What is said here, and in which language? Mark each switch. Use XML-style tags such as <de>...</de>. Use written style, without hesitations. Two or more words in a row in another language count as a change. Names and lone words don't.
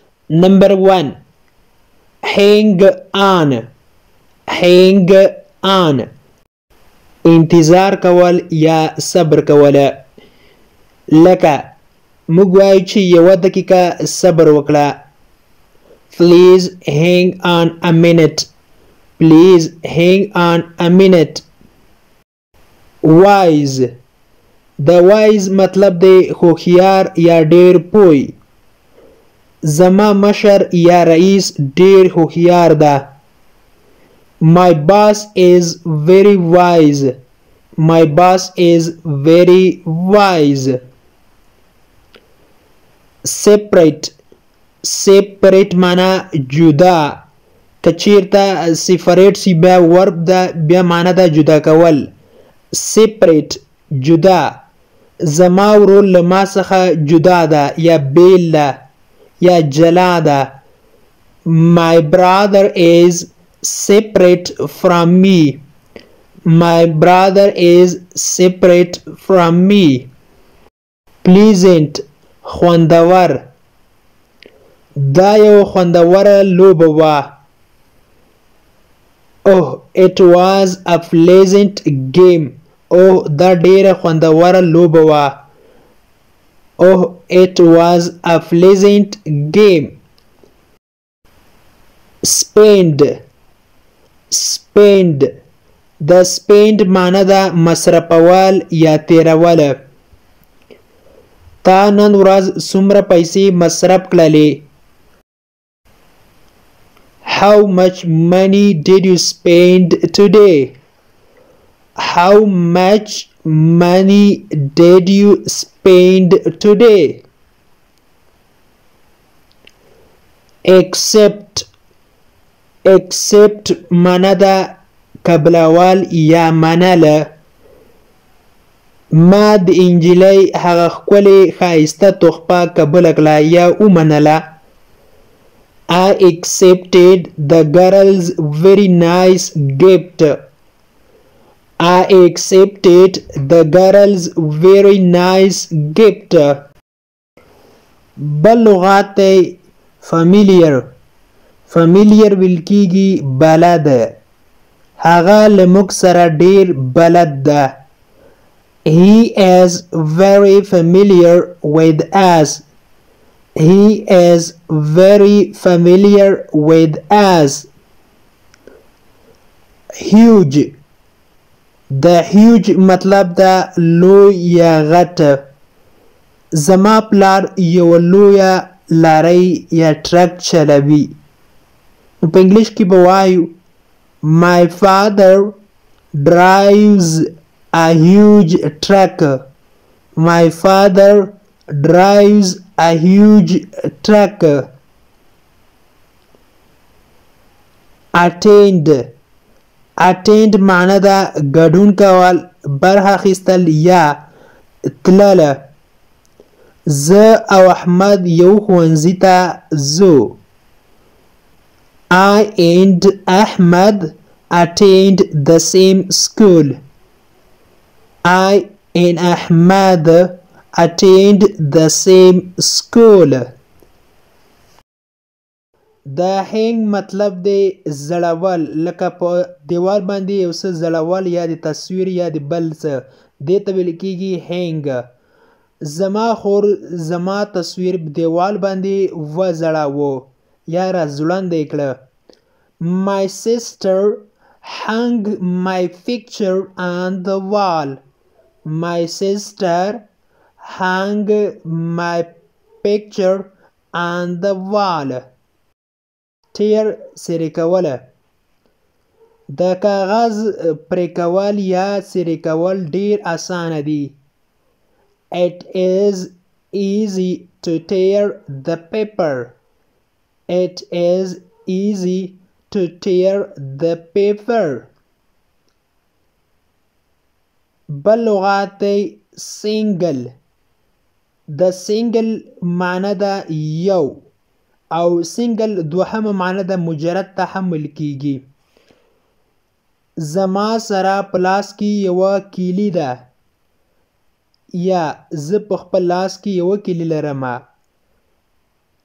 <en>Number 1. Hang on. Hang on.</en> <ps>انتظار کول یا صبر کوله. لکه موږ وایو چې یوه دقیقه صبر وکړه.</ps> <en>Please hang on a minute. Please hang on a minute. Wise.</en> <ps>د wise مطلب دی هوښیار یا ډیر پوه. زما مشر یا رئیس ډیر هوښیار ده.</ps> <en>My boss is very wise. My boss is very wise. Separate. Separate</en> <ps>معنا جدا. کچیرته separate سی بیا ورب ده بیا معنا ده جدا کول. Separate جدا. زما ورور له ما څخه جدا ده یا بیل ده یا جلا ده.</ps> <en>My brother is separate from me. My brother is separate from me.</en> <ps>Pleasant خوندور. دا یو خوندوره لوبه وه.</ps> <en>Oh, it was a pleasant game.</en> <ps>Oh, دا ډیره خوندوره لوبه وه.</ps> <en>Oh, it was a pleasant game. Spend. Spend.</en> <ps>د spend معنی ده مصرفول یا تیرول. تا نن ورځ څومره پیسې مصرف کړلې؟</ps> <en>How much money did you spend today? How much money did you spend today? Except.</en> <ps>Except معنا ده قبلول یا منله. ما د انجلۍ هغه ښکلې ښایسته تحفه قبوله کړه یا ومنله.</ps> <en>I accepted the girl's very nice gift. I accepted the girl's very nice gift.</en> <ps>بل لغات دی familiar. familiar ویل کیږي بلد. هغه له موږ سره ډیر بلد ده.</ps> <en>He is very familiar with us. He is very familiar with us. Huge. The huge</en> <ps>مطلب ده لوی یا غټ. زما پلار یو لویه لارۍ یا ټرک چلوي. په انګلیش کې به وایو</ps> <en>My father drives a huge truck. My father drives a huge truck. Attend.</en> <ps>Attend معنی ده ګډون کول برخه اخیستل یا تلله. زه او احمد یو ښوونځي ته ځو.</ps> <en>I and Ahmed attend the same school. I and Ahmed attend the same school.</en> <ps>د hang مطلب دی زړول. لکه په دیوال باندې یو څه زړول یا د تصویر یا د بل څه دې ته ویل کیږي hang. زما خور زما تصویر دیوال باندې وځړاوه یا را ځوړندې کړه.</ps> <en>My sister hung my picture on the wall. My sister hung my picture on the wall.</en> <ps>tear سری کوله. د کاغذ پرې کول یا سری کول ډیر اسانه دي.</ps> <en>It is easy to tear the paper. It is easy to tear the paper.</en> <ps>بل لغات دی single. د single معنی ده یو او single دوهمه معنی ده مجرد تحمل کیږي. زما سره په لاس کې یوه کیلي ده یا زه په خپل لاس کې یوه کیلي لرم.</ps>